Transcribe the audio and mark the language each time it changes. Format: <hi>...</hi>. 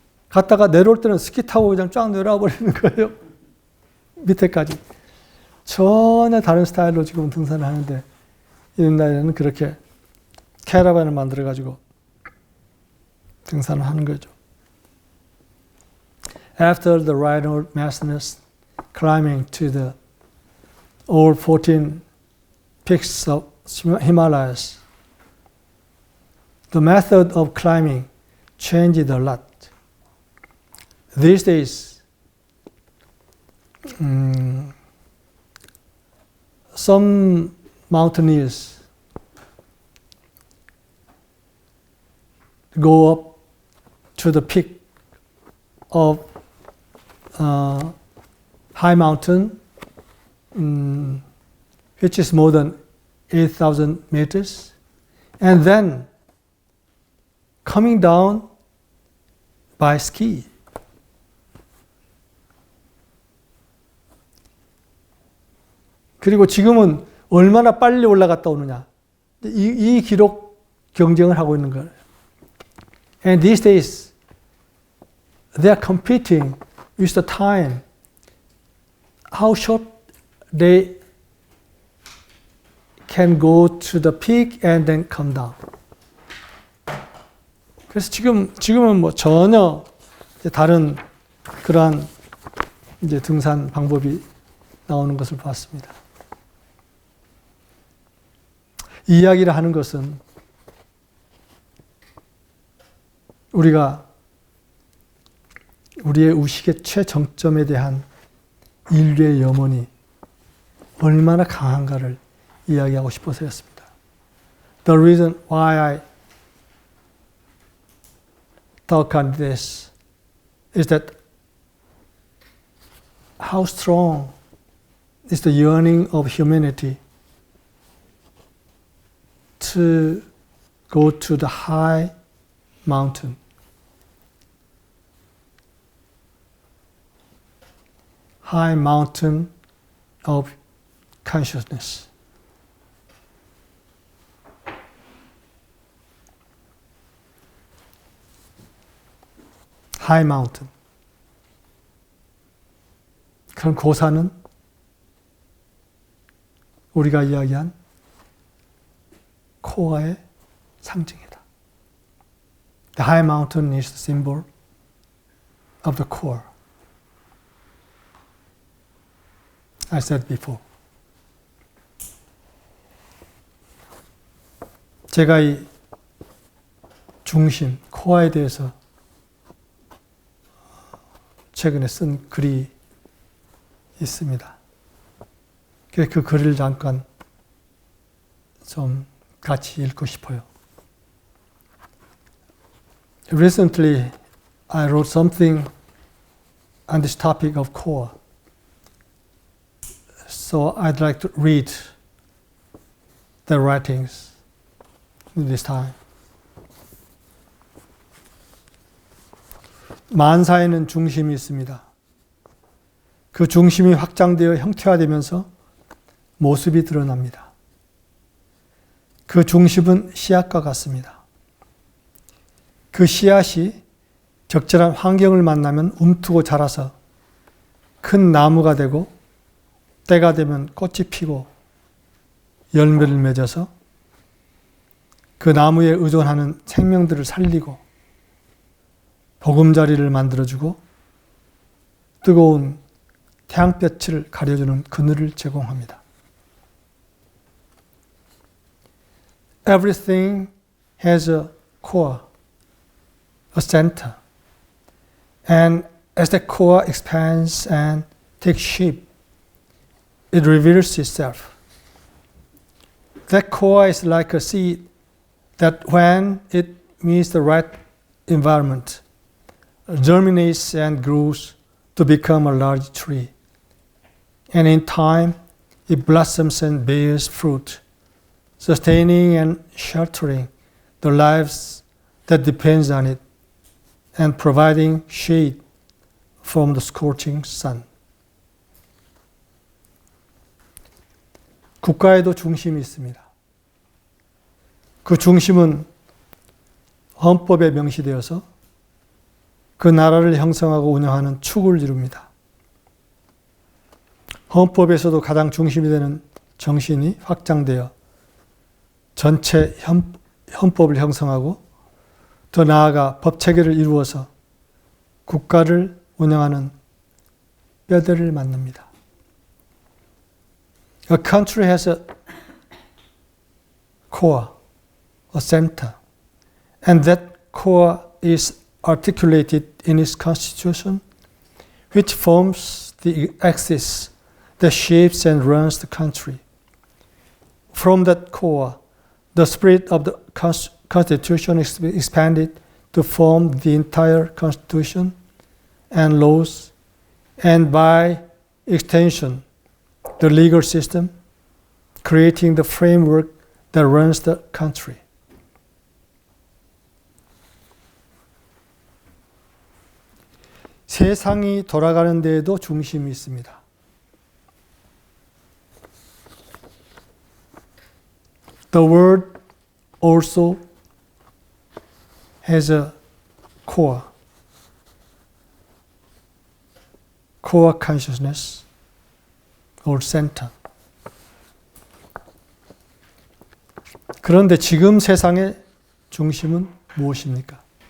<ko>갔다가 내려올 때는 스키 타고 그냥 쫙 내려와 버리는 거예요. 밑에까지. 전혀 다른 스타일로 지금 등산을 하는데 옛날에는 그렇게 캐러반을 만들어가지고 등산을 하는 거죠.</ko> <en>After the rhino masters climbing to the all 14 peaks of Himalayas, the method of climbing changed a lot. These days, some mountaineers go up to the peak of high mountain, which is more than 8,000 meters, and then coming down by ski.</en> <ko>그리고 지금은 얼마나 빨리 올라갔다 오느냐. 이 기록 경쟁을 하고 있는 거예요.</ko> <en>And these days, they are competing with the time, how short they can go to the peak and then come down.</en> <ko>그래서 지금은 뭐 전혀 이제 다른 그러한 이제 등산 방법이 나오는 것을 봤습니다. 이 이야기를 하는 것은 우리가 우리의 의식의 최정점에 대한 인류의 염원이 얼마나 강한가를 이야기하고 싶어서였습니다.</ko> <en>The reason why I talk on this is that how strong is the yearning of humanity to go to the high mountain. High mountain of consciousness. High mountain.</en> <ko>그런 고산은 우리가 이야기한 코어의 상징이다.</ko> <en>The high mountain is the symbol of the core. I said before.</en> <ko>제가 이 중심, 코어에 대해서 최근에 쓴 글이 있습니다. 그 글을 잠깐 좀 같이 읽고 싶어요.</ko> <en>Recently, I wrote something on this topic of core. So I'd like to read the writings this time.</en> <ko>만사에는 중심이 있습니다. 그 중심이 확장되어 형태화되면서 모습이 드러납니다. 그 중심은 씨앗과 같습니다. 그 씨앗이 적절한 환경을 만나면 움트고 자라서 큰 나무가 되고 때가 되면 꽃이 피고 열매를 맺어서 그 나무에 의존하는 생명들을 살리고 보금자리를 만들어주고 뜨거운 태양볕을 가려주는 그늘을 제공합니다.</ko> <en>Everything has a core, a center. And as the core expands and takes shape, it reveals itself. That core is like a seed that when it meets the right environment, germinates and grows to become a large tree. And in time, it blossoms and bears fruit, sustaining and sheltering the lives that depends on it, and providing shade from the scorching sun.</en> <ko>국가에도 중심이 있습니다. 그 중심은 헌법에 명시되어서 그 나라를 형성하고 운영하는 축을 이룹니다. 헌법에서도 가장 중심이 되는 정신이 확장되어 전체 헌법을 형성하고 더 나아가 법체계를 이루어서 국가를 운영하는 뼈대를 만듭니다.</ko> <en>A country has a core, a center, and that core is articulated in its constitution, which forms the axis that shapes and runs the country. From that core, the spirit of the Constitution is expanded to form the entire Constitution and laws, and by extension, the legal system, creating the framework that runs the country.</en> <ko>세상이 돌아가는 데에도 중심이 있습니다.</ko> <en>The world also has a core consciousness or center.</en> <ko>그런데 지금 세상의 중심은 무엇입니까?</ko>